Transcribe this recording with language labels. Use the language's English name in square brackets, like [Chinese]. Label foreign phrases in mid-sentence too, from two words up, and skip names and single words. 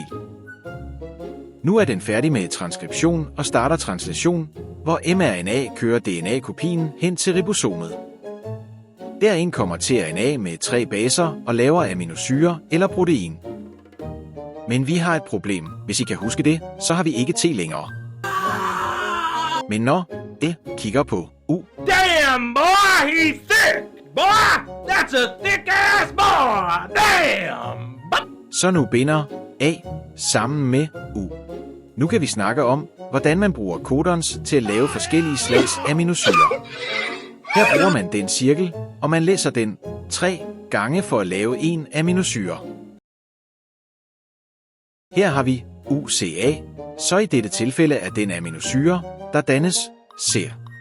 [Danish] Nu er den færdig med transkription og starter translation, hvor mRNA kører DNA-kopien hen til ribosomet. Derind kommer tRNA med 3 baser og laver aminosyre eller protein. Men vi har et problem. Hvis I kan huske det, så har vi ikke T længere. Men når det kigger på U. [English] Damn, boy, he's thick! Boy, that's a thick-ass boy! Damn! [Danish] Så nu binder A sammen med U. Nu kan vi snakke om, hvordan man bruger codons til at lave forskellige slags aminosyrer. Her bruger man den cirkel, og man læser den 3 gange for at lave en aminosyre. Her har vi UCA, så i dette tilfælde er den aminosyre, der dannes ser.